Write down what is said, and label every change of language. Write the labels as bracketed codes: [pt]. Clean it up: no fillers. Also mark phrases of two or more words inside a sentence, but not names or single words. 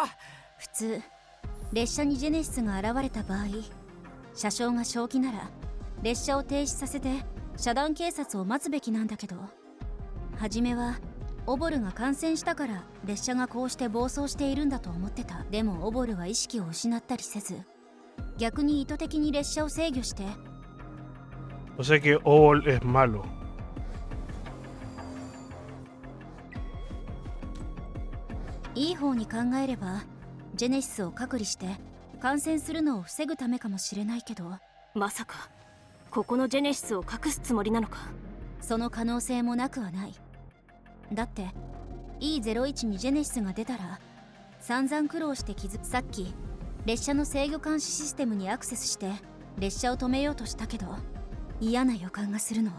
[ja] 普通列車にジェネシスが現れた場合、車掌が正気なら列車を停止させて遮断警察を待つべきなんだけど、初めはオボルが感染したから列車がこうして暴走しているんだと思ってた。でもオボルは意識を失ったりせず、逆に意図的に列車を制御して。 [es] O sea que Obol es malo. [ja] いい方に考えればジェネシスを隔離して感染するのを防ぐためかもしれないけど、まさかここのジェネシスを隠すつもりなのか。その可能性もなくはない。だって E01 にジェネシスが出たら散々苦労してさっき列車の制御監視システムにアクセスして列車を止めようとしたけど、嫌な予感がするの。